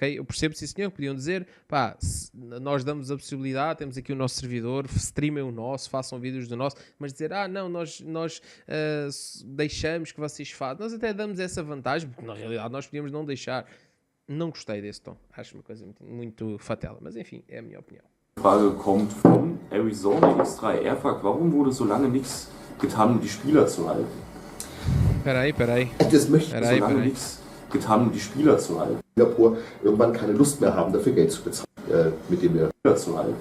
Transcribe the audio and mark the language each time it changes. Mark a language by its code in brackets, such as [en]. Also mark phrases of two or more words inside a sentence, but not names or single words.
[pt] Eu percebo, sim senhor, que podiam dizer, pá, nós damos a possibilidade, temos aqui o nosso servidor, streamem o nosso, façam vídeos do nosso, mas dizer, não, nós deixamos que vocês façam, nós até damos essa vantagem, porque na realidade nós podíamos não deixar. Não gostei desse tom. Acho uma coisa muito fatela. Mas enfim, é a minha opinião. [de] Die Frage kommt von Arizona X3. Er fragt, warum wurde so lange nichts getan, um die Spieler zu halten? [pt] Peraí. [de] Das möchte so lange nichts getan, um die Spieler zu halten. Singapur irgendwann keine Lust mehr haben, dafür Geld zu bezahlen, mit dem wir Spieler zu halten.